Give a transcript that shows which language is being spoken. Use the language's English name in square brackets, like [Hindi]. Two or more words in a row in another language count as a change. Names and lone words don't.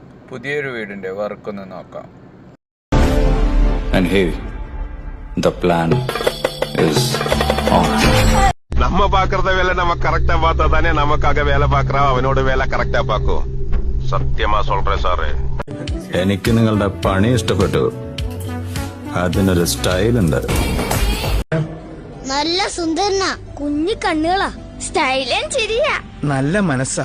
[Malayalam] പുതിയൊരു വീടിന്റെ വർക്കൊന്ന് നോക്കാം. [English] And hey, the plan is on. [Tamil] நம்ம பாக்குறத வேலை நம்ம கரெக்டா பார்த்தா தானே நமக்காக வேலை பாக்குறா [Malayalam] അവനോട് വേല കറക്റ്റാ പാക്കോ. [Tamil] சத்தியமா சொல்றேன் சாரே. [Malayalam] എനിക്ക് നിങ്ങളുടെ പണി ഇഷ്ടപ്പെട്ടു. അതിനൊരു സ്റ്റൈൽ ഉണ്ട്. നല്ല സുന്ദരന, കുഞ്ഞു കണ്ണുകളാ, സ്റ്റൈലും ശരിയാ, നല്ല മനസ്സാ.